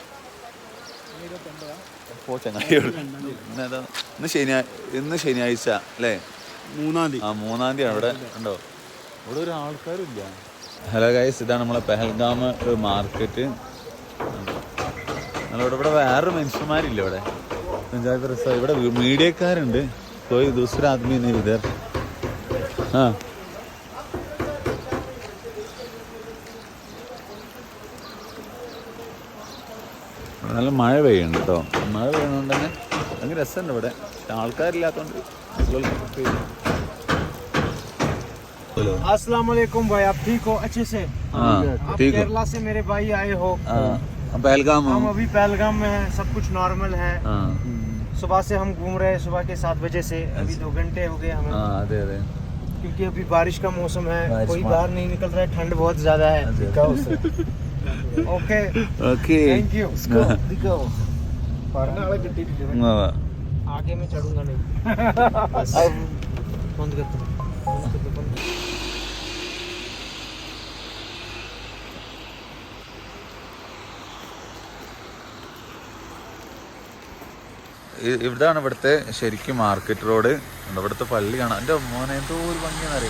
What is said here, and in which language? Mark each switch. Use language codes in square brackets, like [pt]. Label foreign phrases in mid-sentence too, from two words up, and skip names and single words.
[ml] ഇന്ന് ശനിയാഴ്ച അല്ലേ? 3-ാം തീയതി. 3-ാം തീയതി അവിടെ ഉണ്ടോ? ഇവിടെ ഒരു ആൾക്കാരും ഇല്ല. [en] hello guys, [ml] ഇതാണ് നമ്മളെ പെഹൽഗാം മാർക്കറ്റ്. ഇവിടെ വേറൊരു മനുഷ്യന്മാരില്ല ഇവിടെ. പഞ്ചായത്ത് രസം. ഇവിടെ മീഡിയക്കാരുണ്ട്. [hi] कोई दूसरा आदमी नहीं इधर. [ml] हाँ നല്ല മഴ പെയ്യുന്നുണ്ട് കേട്ടോ. മഴ പെയ്യുന്നതുകൊണ്ട് തന്നെ ഭയങ്കര രസമുണ്ട് ഇവിടെ. ആൾക്കാരില്ലാത്തതുകൊണ്ട്. [ar] السلام عليكم [hi] भाई, आप ठीक हो? अच्छे से? आप केरला से मेरे भाई आए हो? पहलगाम. हम अभी पहलगाम में हैं, सब कुछ नॉर्मल है. सुबह से हम घूम रहे हैं, सुबह के 7 बजे से. अभी 2 घंटे हो गए हमें. क्योंकि अभी बारिश का मौसम है, कोई बाहर नहीं निकल रहा है, ठंड बहुत ज्यादा है. [en] okay thank you. [hi] दिखाओ आगे में चढ़ूंगा नहीं. बंद कर दो. [ml] ഇവിടാണ് ഇവിടുത്തെ ശരിക്കും മാർക്കറ്റ് റോഡ്. ഇവിടുത്തെ പള്ളി കാണാം. എൻ്റെ മോനെ എന്തോ ഒരു ഭംഗിയെന്ന് അറിയാം.